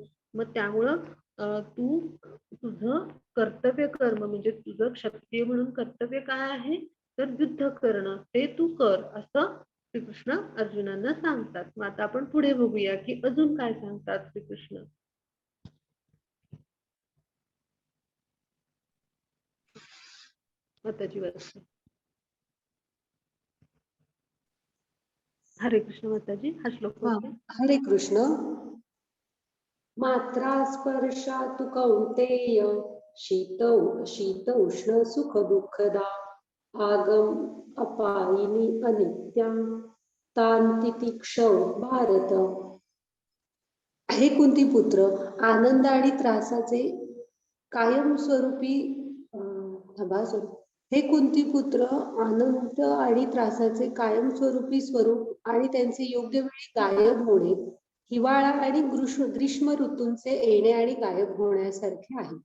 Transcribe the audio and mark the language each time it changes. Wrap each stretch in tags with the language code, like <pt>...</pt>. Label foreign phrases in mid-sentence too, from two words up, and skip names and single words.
<mr>मग त्यामुळं तू तुझं कर्तव्य कर्म म्हणजे तुझं क्षत्रिय म्हणून कर्तव्य काय आहे तर युद्ध करणं, ते तू कर असं श्रीकृष्ण अर्जुनांना सांगतात. मग आता आपण पुढे बघूया की अजून काय सांगतात श्रीकृष्ण. माताजी वाचते. हरे कृष्ण माताजी, हा श्लोक वाचा. हरे कृष्ण.</mr> <sa>मात्रा स्पर्शातु कौंतेय शीत उष्ण सुख दुःखदा आगम अपायिनी अनित्या तांतितिक्षौ भारत.</sa> <mr>हे कुंतीपुत्र, आनंद आणि त्रासाचे कायमस्वरूपी हे कुंतीपुत्र, आनंद आणि त्रासाचे कायमस्वरूपी स्वरूप आणि त्यांचे योग्य वेळी गायब होणे हिवाळा आणि ग्रीष्म ऋतूंचे येणे आणि गायब होण्यासारखे आहे.</mr>